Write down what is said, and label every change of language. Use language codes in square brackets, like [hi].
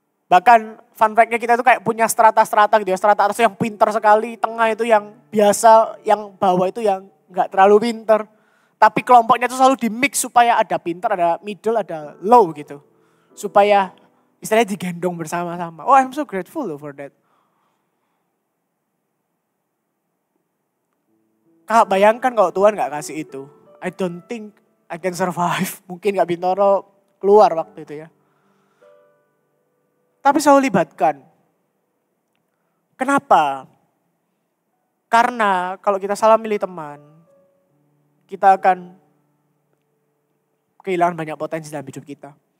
[id] Bahkan fun fact-nya kita itu kayak punya strata-strata gitu ya. Strata atas yang pintar sekali, tengah itu yang biasa, yang bawah itu yang nggak terlalu pintar. Tapi kelompoknya itu selalu di mix supaya ada pintar, ada middle, ada low gitu. Supaya istilahnya digendong bersama-sama. [en] Oh, I'm so grateful for that. [id] Kak, bayangkan kalau Tuhan gak kasih itu. [en] I don't think I can survive. [id] Mungkin Kak Bintoro keluar waktu itu ya. Tapi selalu libatkan. Kenapa? Karena kalau kita salah milih teman, kita akan kehilangan banyak potensi dalam hidup kita.